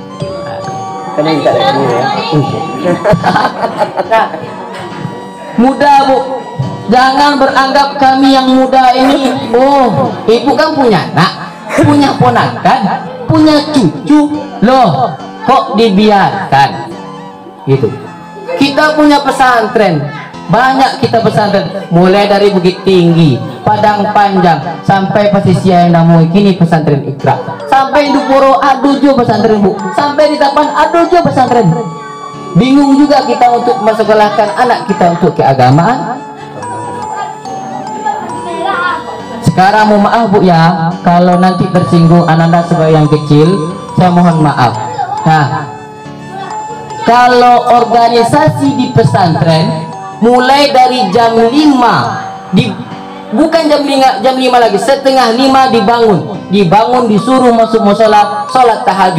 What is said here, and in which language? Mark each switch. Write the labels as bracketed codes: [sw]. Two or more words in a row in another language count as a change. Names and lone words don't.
[id] Muda Bu, jangan beranggap kami yang muda ini, ibu kan punya anak, punya ponakan, punya cucu, loh kok dibiarkan gitu. Kita punya pesantren, banyak kita pesantren, mulai dari Bukit Tinggi, Padang Panjang, sampai pesisir Namui, kini pesantren Iqra, sampai Dupuro Adujo pesantren Bu, sampai di Tapan Adujo pesantren. Bingung juga kita untuk mensekolahkan anak kita untuk keagamaan. Sekarang mohon maaf Bu ya, kalau nanti tersinggung Ananda sebagai yang kecil, saya mohon maaf. Nah, kalau organisasi di pesantren mulai dari jam 5 bukan jam 5 lagi, setengah 5 dibangun disuruh masuk musola, sholat tahajud.